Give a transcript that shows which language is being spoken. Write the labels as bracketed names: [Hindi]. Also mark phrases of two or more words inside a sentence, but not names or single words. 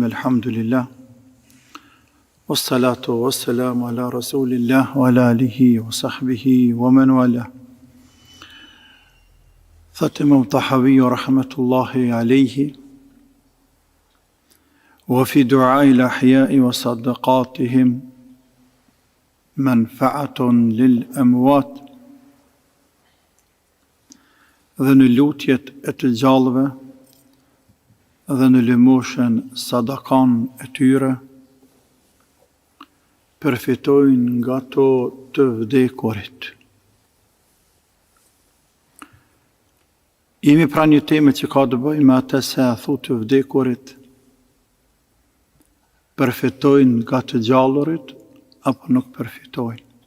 [Arabic] الحمد لله والصلاة والسلام على رسول الله وعلى آله وصحبه ومن والاه. ختم الطحاوي رحمة الله عليه: وفي دعاء الأحياء وصدقاتهم منفعة للأموات. [Albanian] Dhe në lutjet e të gjallëve dhe në lëmoshën sadakan e tyre, përfitojnë nga to të vdekurit. Jemi pra një teme që ka të bëjë me atë se a thu të vdekurit përfitojnë nga të gjallurit apo nuk përfitojnë.